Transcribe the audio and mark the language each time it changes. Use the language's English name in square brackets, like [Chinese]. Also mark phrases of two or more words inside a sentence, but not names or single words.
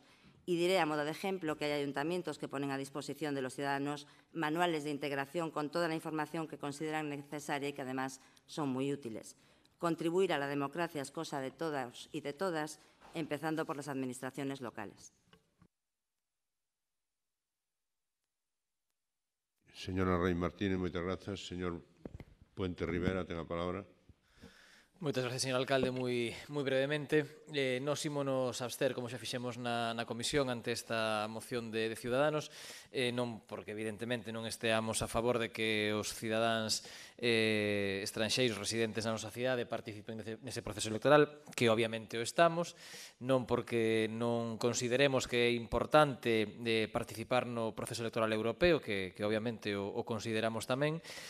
[Spanish] Y diré, a modo de ejemplo, que hay ayuntamientos que ponen a disposición de los ciudadanos manuales de integración con toda la información que consideran necesaria y que además son muy útiles. Contribuir a la democracia es cosa de todos y de todas, empezando por las administraciones locales. [Galician] Señora Rey Martínez, moitas grazas. Señor Puente Rivera, ten a palabra. Moitas gracias, señor alcalde. Moi brevemente, nos ímonos abster, como xa fixemos na comisión, ante esta moción de Ciudadanos, non porque, evidentemente, non esteamos a favor de que os cidadáns estranxeiros residentes na nosa cidade participen nese proceso electoral, que obviamente o estamos, non porque non consideremos que é importante participar no proceso electoral europeo, que obviamente o consideramos tamén,